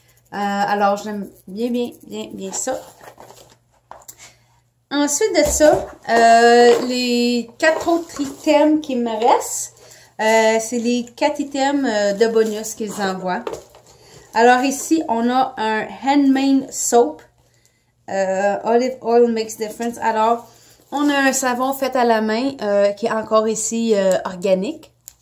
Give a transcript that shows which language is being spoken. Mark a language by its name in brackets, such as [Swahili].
[French] Alors, j'aime bien ça. Ensuite de ça, les 4 autres items qui me restent, c'est les 4 items de bonus qu'ils envoient. Alors ici, on a un handmade soap. [English] Olive oil makes difference. [French] Alors, on a un savon fait à la main qui est encore ici organique.